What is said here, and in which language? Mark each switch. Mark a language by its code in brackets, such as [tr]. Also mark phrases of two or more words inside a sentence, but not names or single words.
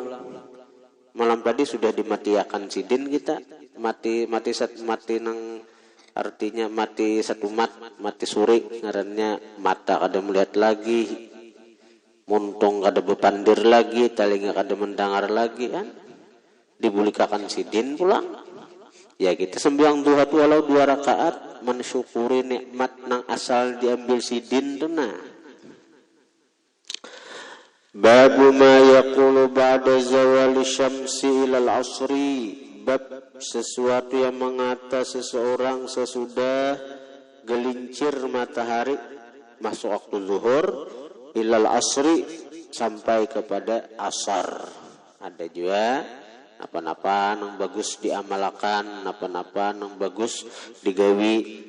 [bjn] Malam tadi sudah dimatiakan sidin kita, mati nang artinya mati satu mati suri, ngarannya mata kada melihat lagi, muntung kada bepandir lagi, telinga kada mendengar lagi kan, dibulikakan sidin pulang. Ya kita sembahyang duha tu walau 2 rakaat, mensyukuri nikmat nang asal diambil sidin tu nah. [ar] باب ما يقول بعد زوال الشمس إلى العصر, [bjn] bab sesuatu yang mengata seseorang sesudah gelincir matahari masuk waktu zuhur [ar] إلى العصر [bjn] sampai kepada asar. Ada juga apa-apa yang bagus diamalkan, apa-apa yang bagus digawi.